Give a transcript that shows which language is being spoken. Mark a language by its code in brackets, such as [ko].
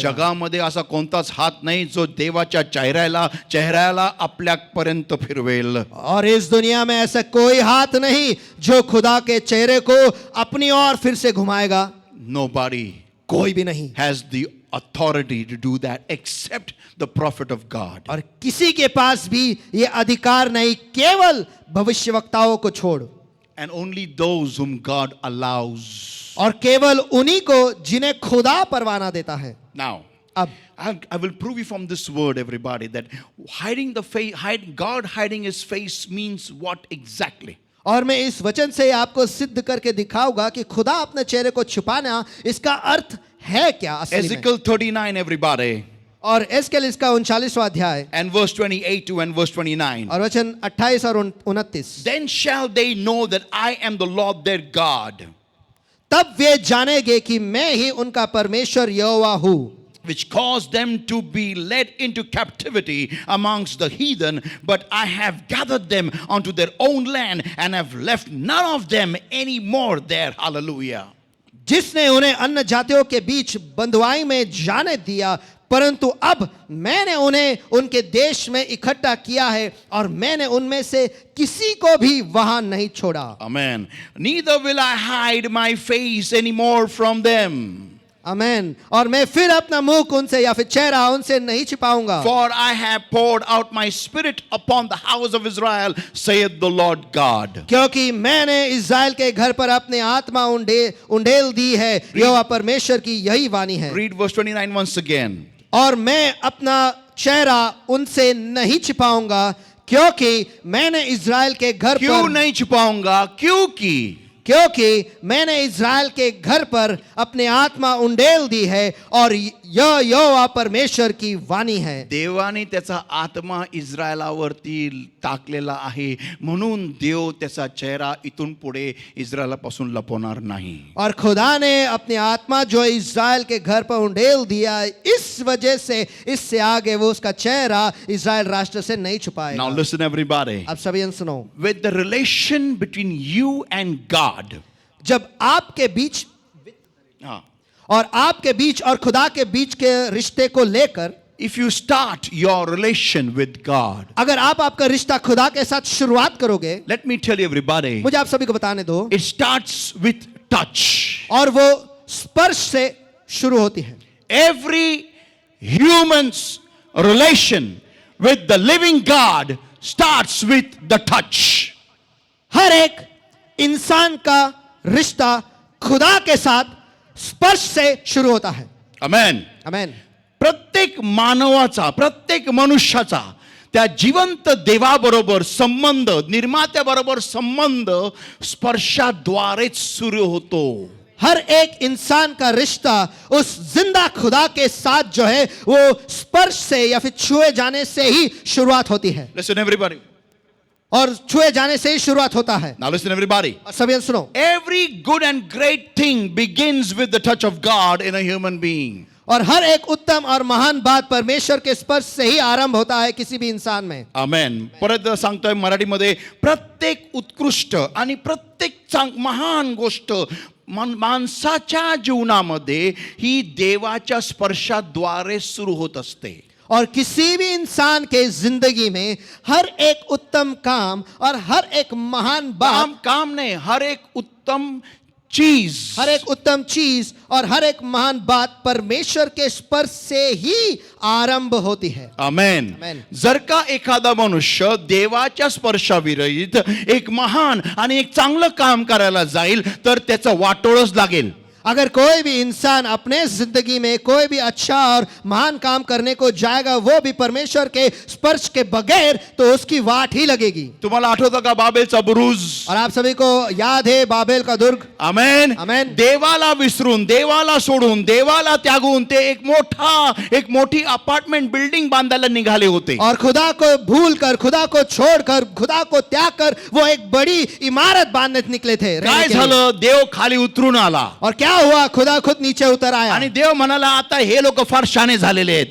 [mr] जगामध्ये असा कोणताच हात नाही जो देवाच्या चेहऱ्याला आपल्यापर्यंत फिरवेल. [hi] और इस दुनिया में ऐसा कोई हाथ नहीं जो खुदा के चेहरे को अपनी ओर फिर से घुमाएगा. [en] Nobody [hi] कोई भी नहीं [en] has the authority to do that except the prophet of God. [hi] और किसी के पास भी ये अधिकार नहीं, केवल भविष्यवक्ताओं को छोड़. [en] And only those whom God allows. [hi] और केवल उन्हीं को जिन्हें खुदा परवाना देता है. [en] Now, [hi] अब [en] I will prove you from this word, everybody, that hiding the face, God hiding His face means what exactly? [hi] और मैं इस वचन से आपको सिद्ध करके दिखाऊंगा कि खुदा अपने चेहरे को छुपाना इसका अर्थ है क्या असली में। [en] Ezekiel 39, everybody, [hi] और एस्केल इसका 39वां अध्याय [en] and verse 28 to and verse 29. [hi] और वचन 28 और 29। [en] Then shall they know that I am the Lord their God, [hi] तब वे जानेंगे कि मैं ही उनका परमेश्वर यहोवा हूँ, [en] which caused them to be led into captivity amongst the heathen, but I have gathered them unto their own land and have left none of them any more there. Hallelujah. [hi] जिसने उन्हें अन्य जातियों के बीच बंधुआई में जाने दिया, परंतु अब मैंने उन्हें उनके देश में इकट्ठा किया है और मैंने उनमें से किसी को भी वहां नहीं छोड़ा। [en] Amen. Neither will I hide my face anymore from them. [hi] आमेन। और मैं फिर अपना मुख उनसे या फिर चेहरा उनसे नहीं छिपाऊंगा। [en] For I have poured out my spirit upon the house of Israel, saith the Lord God. [hi] क्योंकि मैंने इस्राएल के घर पर अपने आत्मा उंडेल दी है, यहोवा परमेश्वर की यही वाणी है। [en] Read verse 29 once again. [hi] और मैं अपना चेहरा उनसे नहीं छिपाऊंगा, क्योंकि मैंने इस्राएल के घर क्यों पर नहीं छुपाऊंगा? क्योंकि मैंने इस्राएल के घर पर अपने आत्मा उंडेल दी है और यह यहोवा परमेश्वर की वाणी है। [mr] देवाने त्याचा आत्मा इस्रायलावरती टाकलेला आहे, म्हणून देव त्याचा चेहरा इथून पुढे इस्रायलापासून लपवणार नाही. [hi] और खुदा ने अपनी आत्मा जो इस्राएल के घर पर उंडेल दिया, इस वजह से इससे आगे वो उसका चेहरा इस्राएल राष्ट्र से नहीं [en] Now [hi] छुपाएगा। [en] listen everybody. [hi] अब सभी सुनो, [en] With the relation between you and God, [hi] जब आपके बीच हाँ, और आपके बीच और खुदा के बीच के रिश्ते को लेकर, [en] if you start your relation with God, [hi] अगर आप आपका रिश्ता खुदा के साथ शुरुआत करोगे, [en] let me tell you everybody, [hi] मुझे आप सभी को बताने दो, [en] it starts with touch. [hi] और वो स्पर्श से शुरू होती है। [en] Every human's relation with the living God starts with the touch. [hi] हर एक इंसान का रिश्ता खुदा के साथ स्पर्श से शुरू होता है। Amen. आमेन। [mr] प्रत्येक मानवाचा, प्रत्येक मनुष्याचा त्या जिवंत देवाबरोबर संबंध, निर्मात्याबरोबर संबंध स्पर्शाद्वारेच सुरू होतो. [hi] हर एक इंसान का रिश्ता उस जिंदा खुदा के साथ जो है वो स्पर्श से या फिर छुए जाने से ही शुरुआत होती है। [en] Listen everybody. [hi] और छुए जाने से ही शुरुआत होता है। [en] Now listen everybody. [hi] और सभी सुनो, [en] Every good and great thing begins with the touch of God in a human being. [hi] और हर एक उत्तम और महान बात परमेश्वर के स्पर्श से ही आरंभ होता है किसी भी इंसान में। [mr] आमेन. परत सांगतोय मराठीमध्ये, प्रत्येक उत्कृष्ट आणि प्रत्येक महान गोष्ट माणसाच्या जीवनामध्ये ही देवाच्या स्पर्शाद्वारे सुरू होत असते. [hi] और किसी भी इंसान के जिंदगी में हर एक उत्तम काम और हर एक महान बात, काम नहीं, हर एक उत्तम चीज, हर एक उत्तम चीज और हर एक महान बात परमेश्वर के स्पर्श से ही आरंभ होती है। आमेन. आमेन. [mr] जर का एखादा मनुष्य देवाच्या स्पर्शाविरहित एक महान आणि एक चांगलं काम करायला जाईल तर त्याचं वाटोळच लागेल. [hi] अगर कोई भी इंसान अपने जिंदगी में कोई भी अच्छा और महान काम करने को जाएगा, वो भी परमेश्वर के स्पर्श के बगैर, तो उसकी वाट ही लगेगी। [mr] तुम्हाला आठवतं का बाबेलचा बुरुज? [hi] और आप सभी को याद है बाबेल का दुर्ग। आमेन. आमेन. [mr] देवाला विसरून, देवाला सोडून, देवाला त्यागून ते एक मोठी अपार्टमेंट बिल्डिंग बांधायला निघाले होते. [hi] और खुदा को भूलकर, खुदा को छोड़कर, खुदा को त्याग कर वो एक बड़ी इमारत बांधने निकले थे। [mr] काय झालं? देव खाली उतरून आला [hi] और क्या हुआ? खुदा खुद नीचे उतर आया [mr] आणि देव म्हणाला, आता हे लोक फार शाणे झालेले आहेत.